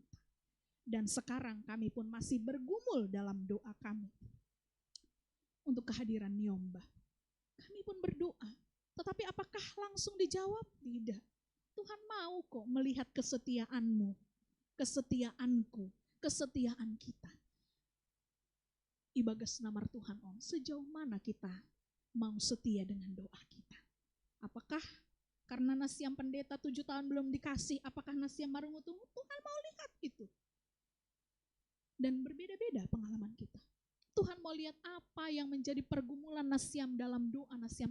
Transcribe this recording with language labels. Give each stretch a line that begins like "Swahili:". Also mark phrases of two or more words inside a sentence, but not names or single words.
Indonesian: Dan sekarang kami pun masih bergumul dalam doa kami untuk kehadiran Niomba. Kami pun berdoa, tetapi apakah langsung dijawab? Tidak. Tuhan mau kok melihat kesetiaanmu, kesetiaanku, kesetiaan kita.
Batak Simalungun: Ibagas namar Tuhan on,
Indonesian: sejauh mana kita mau setia dengan doa kita? Apakah karena nasiam pendeta 7 tahun belum dikasih, apakah
Batak Simalungun: nasiam marungu
Indonesian: tunggu? Tuhan mau lihat itu. Dan berbeda-beda pengalaman kita. Tuhan mau lihat apa yang menjadi pergumulan nasiam dalam doa nasiam.